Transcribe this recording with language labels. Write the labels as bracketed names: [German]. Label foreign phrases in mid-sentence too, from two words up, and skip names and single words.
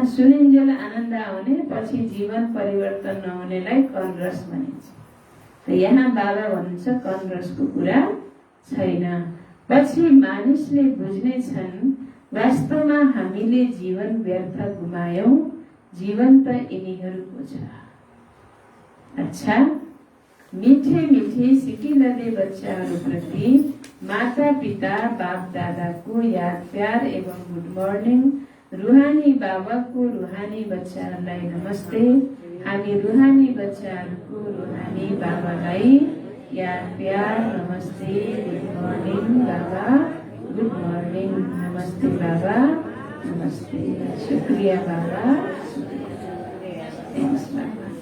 [Nepali] सुनिन्जेल आनन्द आउने पछि जीवन परिवर्तन नहुनेलाई कनरस भनिन्छ। यहाँ बाबा भन्नुहुन्छ कनरसको कुरा छैन। पछि मानिसले बुझ्ने छन् वास्तवमा हामीले जीवन व्यर्थ गुमायौं, जीवन त यिनीहरूको छ। अच्छा, [Hindi] मिठे मिठे [Nepali] सिकिलले बच्चाहरूप्रति माता पिता बाप दादाको याद प्यार एवं [English] good morning. [Nepali] रुहानी बाबाको रुहानी बच्चाहरूलाई नमस्ते। हामी रुहानी बच्चाहरूको रुहानी बाबालाई याद प्यार नमस्ते। [English] good morning [Nepali] बाबा, [English] good morning, [Nepali] नमस्ते बाबा, नमस्ते, शुक्रिया बाबा, थ्याङ्क्स बाबा।